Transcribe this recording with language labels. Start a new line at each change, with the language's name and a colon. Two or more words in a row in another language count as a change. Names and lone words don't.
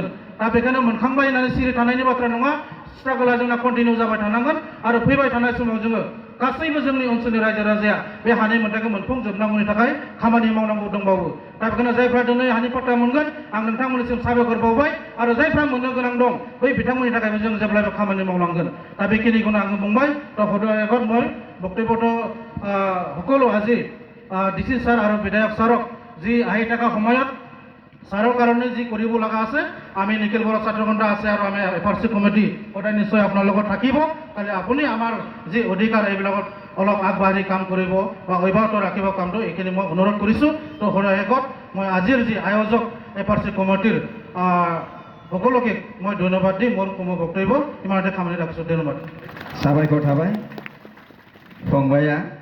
Bodo: दा बेखायनो मोनखांबाय होननानै सिरि थानायनि बाथ्रा नङा। स्ट्रागला जोंना कन्टिनिउ जाबाय थानांगोन आरो फैबाय थानाय समाव जोङो गासैबो जोंनि ओनसोलनि रायजो राजाया बे हानि मोन्थायखौ मोनफुंजोबनांगौनि थाखाय खामानि मावनांगौ दंबावो। दा बेखायनो जायफ्रा दिनै हानि पाट्टा मोनगोन आं नोंथांमोननिसिम साबायखर बावबाय। आरो जायफ्रा मोननो गोनां दं बै बिथांमोननि थाखायबो जों जेब्लायबो खामानि मावलांगोन। दा बेखिनिखौनो आङो बुंबाय।
Assamese: তো সদয়গত মই বক্তব্যটো সকলো আজি DC ছাৰ আৰু বিধায়ক ছাৰক যি আহি থকা সময়ত ছাৰৰ কাৰণে যি কৰিব লগা আছে, আমি নিখিল বড়ো ছাত্ৰ সন্থা আছে আৰু আমি FRC কমিটি সদায় নিশ্চয় আপোনাৰ লগত থাকিব। খালি আপুনি আমাৰ যি অধিকাৰ এইবিলাকত অলপ আগবাঢ়ি কাম কৰিব বা অব্যাহত ৰাখিব কামটো, এইখিনি মই অনুৰোধ কৰিছোঁ। তো সদায়গত মই আজিৰ যি আয়োজক FRC কমিটিৰ সকলোকে মই ধন্যবাদ দি মোৰ বক্তব্য ইমানতে খামানি ৰাখিছোঁ। ধন্যবাদ।
Bodo: साबायखर थाबाय फंबाया।